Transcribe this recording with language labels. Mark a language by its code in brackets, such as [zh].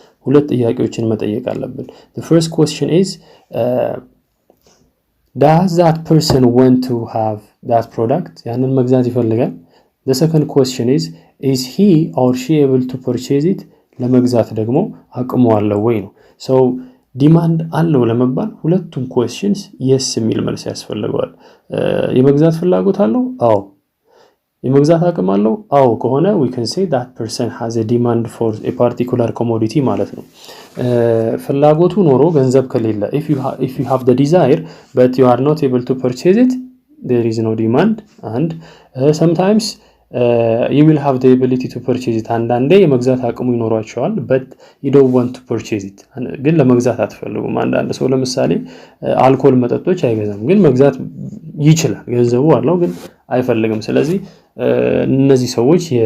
[am] ሁለት ጥያቄዎችን መጠየቅ አለብን. [en] the first question is does that person want to have that product? [am] ያንን መግዛት ይፈልጋል። [en] the second question is he or she able to purchase it? [am] ለመግዛት ደግሞ አቅሙ አለው ወይ ነው። so ዲማንድ አለው ለመባል ሁለቱም questions yes የሚል መልስ ያስፈልገዋል። የመግዛት ፍላጎት አለው? አዎ። የመግዛት አቅም አለው? አዎ ከሆነ [en] we can say that person has a demand for a particular commodity [am] ማለት ነው። ፍላጎቱ ኖሮ ገንዘብ ከሌለ [en] if you have the desire but you are not able to purchase it, there is no demand. and sometimes you will have the ability to purchase it. [am] አንዳንዴ የመግዛት አቅሙ ይኖራቸዋል [en] but you don't want to purchase it, [am] ግን ለመግዛት አትፈልጉም። አንዳንድ ሰው ለምሳሌ አልኮል መጠጦች አይገዛም፣ ግን መግዛት ይችላል፣ ገንዘቡ አለው ግን አይፈልግም። ስለዚህ እነዚህ ሰዎች